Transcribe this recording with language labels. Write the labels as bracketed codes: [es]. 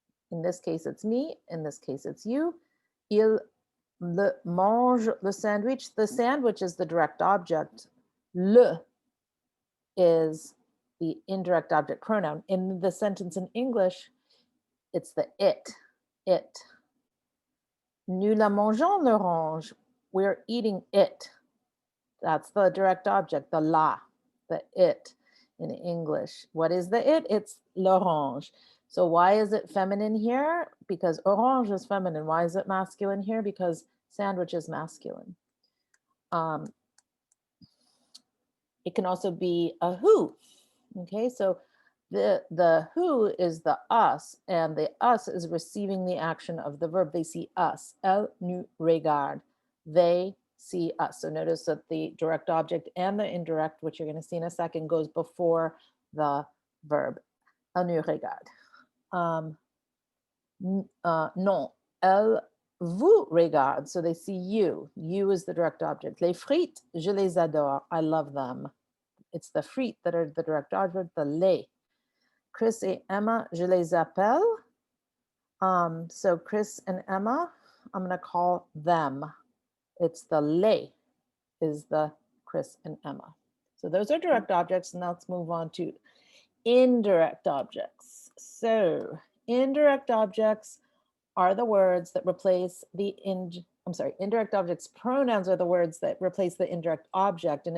[en] In this case, it's me. In this case, it's you. [fr] Il mange le sandwich. [en] The sandwich is the direct object. Le is the indirect object pronoun. In the sentence in English, it's the it. [fr] Nous la mangeons l'orange. [en] We're eating it. That's the direct object, the la, the it in English. What is the it? It's l'orange. So why is it feminine here? Because orange is feminine. Why is it masculine here? Because sandwich is masculine. It can also be a who. Okay, so the who is the us, and the us is receiving the action of the verb. They see us. [fr] Elle nous regarde. [en] They see us. So notice that the direct object and the indirect, which you're going to see in a second, goes before the verb. [fr] Elle nous regarde. Non, elle vous regarde. [en] So they see you. You is the direct object. [fr] Les frites, je les adore. [en] I love them. It's the frites that are the direct object, the les. [fr] Chris et Emma, je les appelle. [en] So Chris and Emma, I'm going to call them. It's the les is the Chris and Emma. So those are direct objects, and now let's move on to indirect objects. So indirect objects are the words that replace the indirect objects pronouns are the words that replace the indirect object.